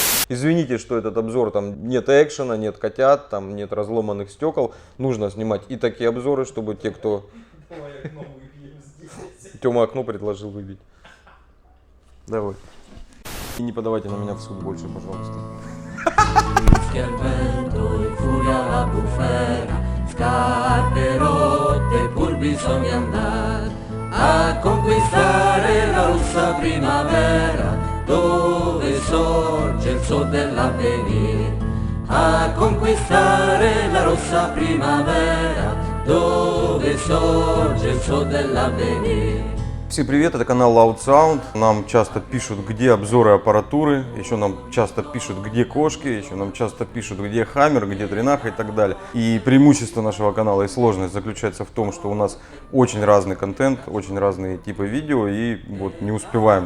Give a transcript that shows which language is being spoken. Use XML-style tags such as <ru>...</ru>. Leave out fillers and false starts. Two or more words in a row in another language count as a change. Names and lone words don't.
<ru>Извините, что этот обзор, там нет экшена, нет котят, там нет разломанных стекол. Нужно снимать и такие обзоры, чтобы те, кто... Тёма окно предложил выбить. Давай. И не подавайте на меня в суд больше, пожалуйста.</ru> <it>A conquistare la rossa primavera dove sorge il sol dell'avvenire. A conquistare la rossa primavera dove sorge il sol dell'avvenire.</it> <ru>Всем привет, это канал Loud Sound. Нам часто пишут, где обзоры аппаратуры, еще нам часто пишут, где кошки, еще нам часто пишут, где хаммер, где тренаха и так далее. И преимущество нашего канала и сложность заключается в том, что у нас очень разный контент, очень разные типы видео, и вот не успеваем.</ru>